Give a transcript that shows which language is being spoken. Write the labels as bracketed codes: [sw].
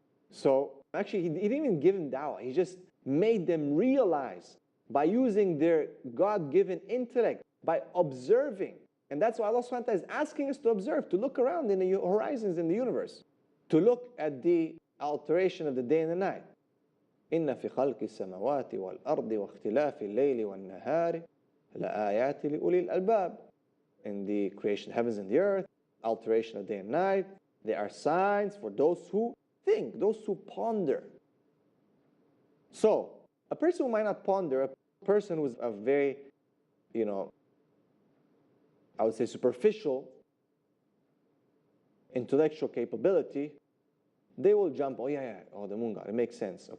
[en] So actually, he didn't even give them dawah. He just made them realize by using their God-given intellect, by observing. And that's why Allah subhanahu wa ta'ala is asking us to observe, to look around in the horizons in the universe, to look at the alteration of the day and the night. [ar] إن في خلق السماوات والأرض واختلاف الليل والنهار لآيات لأولي الألباب. [en] In the creation of heavens and the earth, alteration of day and night, there are signs for those who think, those who ponder. So, a person who might not ponder, a person who is a very, I would say superficial intellectual capability, they will jump, the moon god, it makes sense.